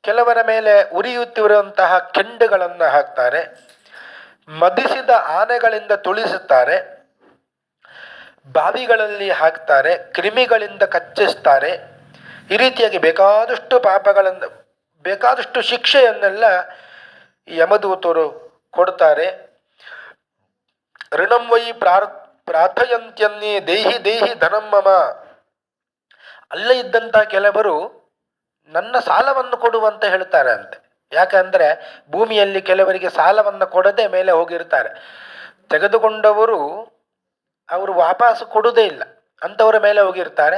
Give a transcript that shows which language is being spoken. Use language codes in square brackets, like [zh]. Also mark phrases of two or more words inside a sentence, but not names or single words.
[kn] ಕೆಲವರ ಮೇಲೆ ಉರಿಯುತ್ತಿರುವಂತಹ ಕೆಂಡುಗಳನ್ನು ಹಾಕ್ತಾರೆ, ಮದಿಸಿದ ಆನೆಗಳಿಂದ ತುಳಿಸುತ್ತಾರೆ, ಬಾವಿಗಳಲ್ಲಿ ಹಾಕ್ತಾರೆ, ಕ್ರಿಮಿಗಳಿಂದ ಕಚ್ಚಿಸ್ತಾರೆ. ಈ ರೀತಿಯಾಗಿ ಬೇಕಾದಷ್ಟು ಪಾಪಗಳನ್ನು, ಬೇಕಾದಷ್ಟು ಶಿಕ್ಷೆಯನ್ನೆಲ್ಲ ಯಮದೂತರು ಕೊಡ್ತಾರೆ. [sa] ಋಣಂ ವೈ ಪ್ರಾರ್ಥಯಂತ್ಯನ್ನೇ ದೇಹಿ ದೇಹಿ ಧನಂ ಮಮ. [kn] ಅಲ್ಲೇ ಇದ್ದಂಥ ಕೆಲವರು ನನ್ನ ಸಾಲವನ್ನು ಕೊಡುವಂತ ಹೇಳ್ತಾರೆ ಅಂತೆ. ಯಾಕಂದರೆ ಭೂಮಿಯಲ್ಲಿ ಕೆಲವರಿಗೆ ಸಾಲವನ್ನು ಕೊಡದೆ ಮೇಲೆ ಹೋಗಿರ್ತಾರೆ. ತೆಗೆದುಕೊಂಡವರು ಅವರು ವಾಪಸ್ ಕೊಡುವುದೇ ಇಲ್ಲ, ಅಂಥವರ ಮೇಲೆ ಹೋಗಿರ್ತಾರೆ.